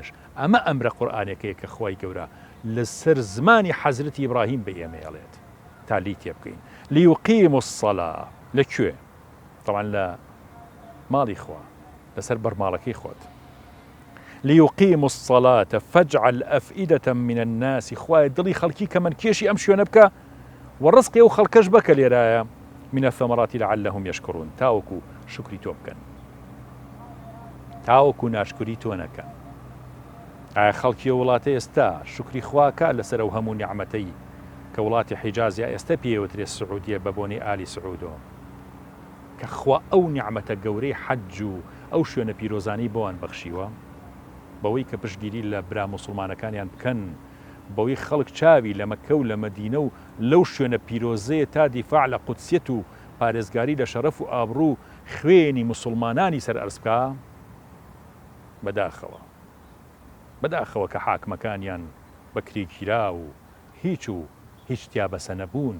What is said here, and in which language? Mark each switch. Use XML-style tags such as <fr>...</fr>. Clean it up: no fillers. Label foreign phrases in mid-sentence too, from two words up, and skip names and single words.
<ckb>ئەمە ئەمرە قورئانەکەیە کە خوای گەورە لەسەر زمانی حەزرەتی ئیبراهیم بە ئێمە ئەڵێت تا لی تێ بکەین.</ckb> <ar>لیوقیموا الصلاة لەکوێ؟</ar> <ckb>طبعا لە ماڵی خوا، لەسەر بەرماڵەکەی خۆت.</ckb> <ar>لیوقیموا الصلاة فاجعل أفئدة من الناس.</ar> <ckb>خوای دڵی خەڵکی کە من کێشی ئەم شوێنە بکە وەڕزقی ئەو خەڵکەش بکە لێرایە</ckb> <ar>من الثمرات لعلهم يشكرون،</ar> <ckb>تاوەکو شکری تۆ بکەن، تاوەکو ناشکری تۆ نەکەن. ئایا خەڵکی وڵاتە ئێستا شکری خواکە لەسەر ئەو هەموو نیعمەتەی کە وڵاتی حیجازیا ئێستا پێوترێ سعودیە بە بۆنی ئالی سعودۆ، کە خوا ئەو نیعمەتە گەورەی حەج و ئەو شوێنە پیرۆزانی بۆوان بەخشیوە، بەوەی کە پشتگیری لە برا موسڵمانەکانیان بکەن، بەوەی خەڵک چاوی لە مەکە و لە مەدینە و لەو شوێنە پیرۆزەیە تا دیفاع لە قودسیەت و پارێزگاری لە شەرەف و ئابڕوو خوێنی مسلمانانی سەر ئەرز بکە بەداخەوە کە حاکمەکانیان بەکرێگیرا و هیچ تیا بەسە نەبوون.</ckb>